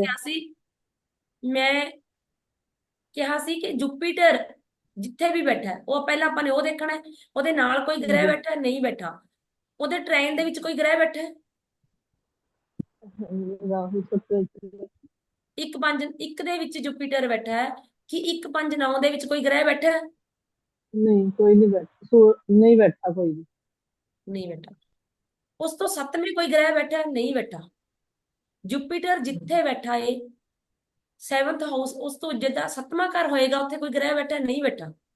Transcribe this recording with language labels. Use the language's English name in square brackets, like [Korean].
[Punjabi] क्या सी मैं ਕਿਹਾ ਸੀ ਕਿ ਜੁਪੀਟਰ ਜਿੱਥੇ ਵੀ ਬੈਠਾ ਹੈ, ਉਹ ਪਹਿਲਾਂ ਆਪਾਂ ਨੇ ਉਹ ਦੇਖਣਾ ਹੈ। ਉਹਦੇ ਨਾਲ ਕੋਈ [Hindi] हाँ [Punjabi] ਗ੍ਰਹਿ [Hindi] जी। [Punjabi] ਬੈਠਾ ਹੈ, ਨਹੀਂ ਬੈਠਾ। ਉਹਦੇ ਟ੍ਰੇਨ ਦੇ ਵਿੱਚ ਕੋਈ ਗ੍ਰਹਿ ਬੈਠਾ ਹੈ। [Hindi] हाँ जी, राहु सबसे [Punjabi] ਇੱਕ ਦੇ ਵਿੱਚ ਜੁਪੀਟਰ ਬੈਠਾ ਹੈ, ਕਿ 1 5 9 ਦੇ ਵਿੱਚ ਕੋਈ ਗ੍ਰਹਿ ਬੈਠਾ ਹੈ। [Hindi] नहीं कोई नहीं बैठा, नहीं बैठा कोई भी। [Punjabi] ਨਹੀਂ ਬੈਠਾ। ਉਸ ਤੋਂ 7ਵੇਂ ਕੋਈ ਗ੍ਰਹਿ ਬੈਠਾ ਹੈ, ਨਹੀਂ ਬੈਠਾ। ਜੁਪੀਟਰ ਜਿੱਥੇ ਬੈਠਾ ਹੈ 7th ਹਾਊਸ, ਉਸ ਤੋਂ ਜਿੱਦਾਂ 7ਵਾਂ ਘਰ ਹੋਏਗਾ ਉੱਥੇ ਕੋਈ ਗ੍ਰਹਿ ਬੈਠਾ ਹੈ, ਨਹੀਂ ਬੈਠਾ।